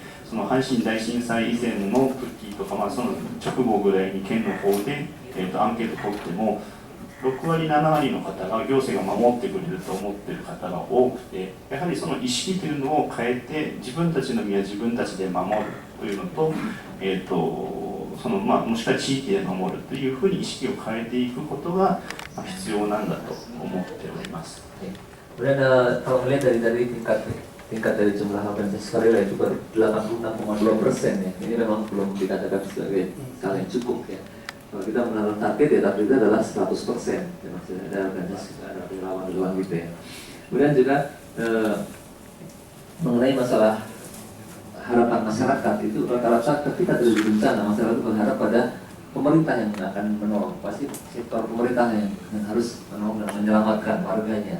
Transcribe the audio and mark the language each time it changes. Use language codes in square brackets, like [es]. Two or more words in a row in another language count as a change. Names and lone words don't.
[ja] その阪神大震災以前の時とか、その直後ぐらいに県の方で、アンケート取っても6割7割の方が行政が守ってくれると思っている方が多くて、やはりその意識というのを変えて自分たちの身は自分たちで守るというのと、もしくは地域で守るというふうに意識を変えていくことが必要なんだと思っております。 [id] Kemudian kalau melihat dari tingkat dari jumlah organisasi sukarela itu baru 86,2% ya. Ini memang belum dikatakan sebagai hal yang cukup ya. Kalau kita menaruh target ya, target itu adalah 100%. Ya, maksudnya ada organisasi, ada relawan gitu ya. Kemudian juga mengenai masalah harapan masyarakat itu rata-rata ketika terjadi bencana masyarakat itu berharap pada pemerintah yang akan menolong, pasti sektor pemerintah yang harus menolong dan menyelamatkan warganya.